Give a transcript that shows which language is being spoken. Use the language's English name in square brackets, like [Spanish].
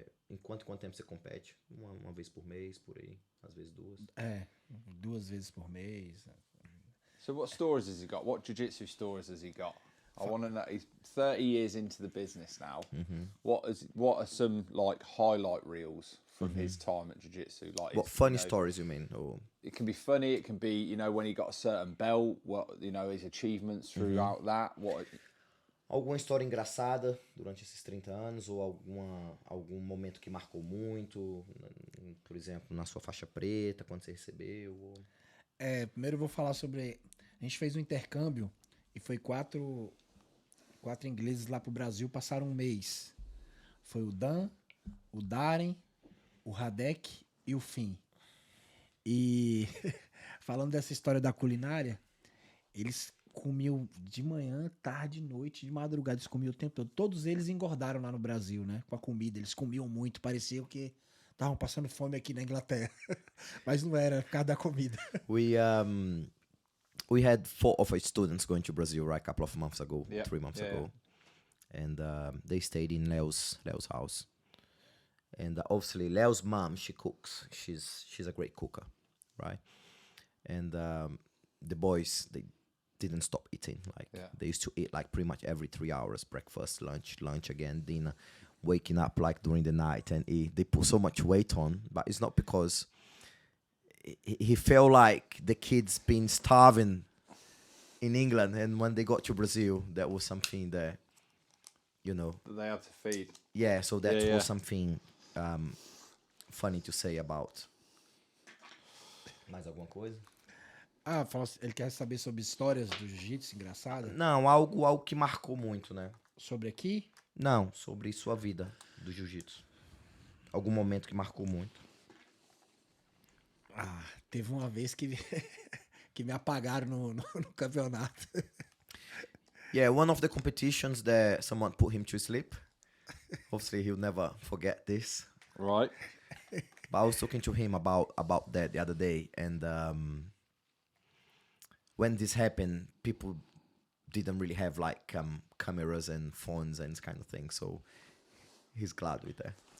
[Portuguese] Em quanto tempo você compete? Uma vez por mês, por aí, às vezes duas. 2 vezes por mês. [English] So what stories has he got? What jiu-jitsu stories has he got? I want to know. He's 30 years into the business now. Mm-hmm. What are some like highlight reels from his time at jiu-jitsu? Like what funny stories you mean? Or it can be funny. It can be, you know, when he got a certain belt. What, you know, his achievements throughout that. What? [Portuguese] Alguma história engraçada durante esses 30 anos ou algum momento que marcou muito, por exemplo, na sua faixa preta, quando você recebeu? Ou... Primeiro eu vou falar sobre... A gente fez um intercâmbio e foi 4 ingleses lá pro Brasil, passaram um mês. Foi o Dan, o Darren, o Radek e o Finn. E falando dessa história da culinária, eles comiam de manhã, tarde, noite, de madrugada, eles comiam o tempo todo. Todos eles engordaram lá no Brasil, né? Com a comida, eles comiam muito, parecia que estavam passando fome aqui na Inglaterra. Mas não era, por causa da comida. [English] We had 4 of our students going to Brazil, right, a couple of months ago, Yeah. 3 months Yeah, ago, and they stayed in Leu's house. And obviously, Leu's mom, she cooks. She's a great cooker, right? And the boys, they didn't stop eating. Like they used to eat like pretty much every 3 hours: breakfast, lunch again, dinner. Waking up like during the night and eat. They put so much weight on, but it's not because he felt like the kids been starving in England, and when they got to Brazil, that was something that, you know, That they had to feed. yeah. So that Yeah. was something funny to say about. [Portuguese] Mais alguma coisa? Ah, ele quer saber sobre histórias do jiu-jitsu engraçadas? Não, algo que marcou muito, né? Sobre aqui? Não, sobre sua vida do jiu-jitsu. Algum momento que marcou muito. Ah, teve uma vez que que me apagaram no campeonato. [English] Yeah, one of the competitions that someone put him to sleep. Obviously, he'll never forget this. Right. But I was talking to him about that the other day, and when this happened, people didn't really have like cameras and phones and this kind of thing, so he's glad with that.